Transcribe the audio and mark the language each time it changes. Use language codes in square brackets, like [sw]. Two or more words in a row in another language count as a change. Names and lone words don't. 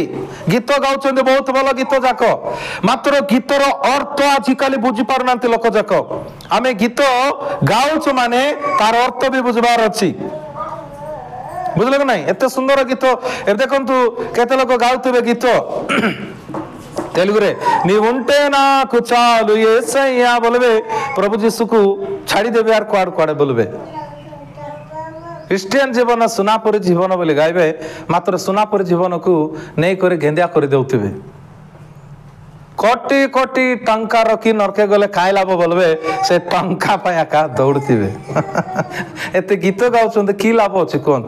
[or] ଗୀତ ଗାଉଛନ୍ତି, ବହୁତ ଭଲ ଗୀତ ଯାକ, ମାତ୍ର ଗୀତର ଅର୍ଥ ଆଜିକାଲି ବୁଝି ପାରୁନାହାନ୍ତି ଲୋକ ଯାକ। ଆମେ ଗୀତ ଗାଉଛୁ ମାନେ ତାର ଅର୍ଥ ବି ବୁଝିବାର ଅଛି, ବୁଝିଲେ କି ନାଇଁ? ଏତେ ସୁନ୍ଦର ଗୀତ। ଏବେ ଦେଖନ୍ତୁ କେତେ ଲୋକ ଗାଉଥିବେ ଗୀତ ତେଲୁଗୁରେ, [te] నీ ఉంటే నాకు చాలు యేసయ్యా [or] ବୋଲବେ, ପ୍ରଭୁ ଯୀଶୁ କୁ ଛାଡ଼ି ଦେବେ ଆର କୁଆଡ଼ କୁଆଡ଼େ ବୋଲବେ। ଖ୍ରୀଷ୍ଟିଆନ ଜୀବନ ସୁନାପରି ଜୀବନ ବୋଲି ଗାଇବେ, ମାତ୍ର ସୁନାପରି ଜୀବନକୁ ନେଇ କରି ଗେନ୍ଦିଆ କରି ଦେଉଥିବେ। କୋଟି କୋଟି ଟଙ୍କା ରଖି ନରକେ ଗଲେ କାଇଁ ଲାଭ ବୋଲବେ, ସେ ଟଙ୍କା ପାଇଁ ଏକା ଦୌଡୁଥିବେ। ଏତେ ଗୀତ ଗାଉଛନ୍ତି, କି ଲାଭ ଅଛି କୁହନ୍ତୁ?